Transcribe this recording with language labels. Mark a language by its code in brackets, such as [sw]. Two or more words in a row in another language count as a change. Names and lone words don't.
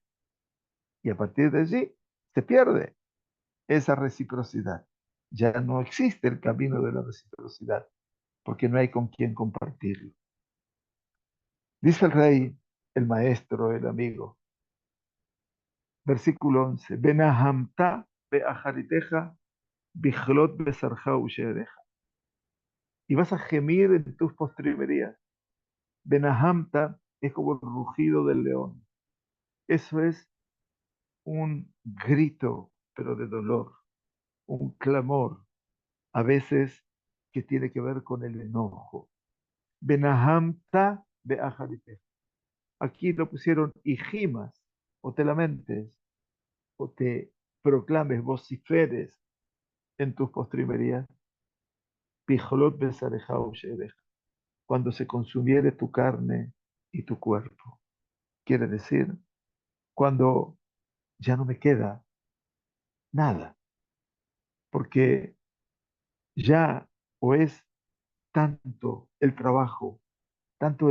[es] Y a partir de allí se pierde esa reciprocidad. Ya no existe el camino de la reciprocidad, porque no hay con quien compartirlo. Dice el rey, el maestro, el amigo, versículo 11, [he] ונהמת באחריתך בכלות בשרך ושארך. [es] Y vas a gemir en tus postrimerías. Benahamta es como el rugido del león. Eso es un grito, pero de dolor, un clamor, a veces que tiene que ver con el enojo. [he] ונהמת באחריתך. [es] Aquí lo pusieron hijimas, o te lamentes, o te proclames, vociferes en tus postrimerías. [he] בכלות בשרך ושארך. [es] Cuando se consumiere tu carne y tu cuerpo. Quiere decir, cuando ya no me queda nada, porque ya o es tanto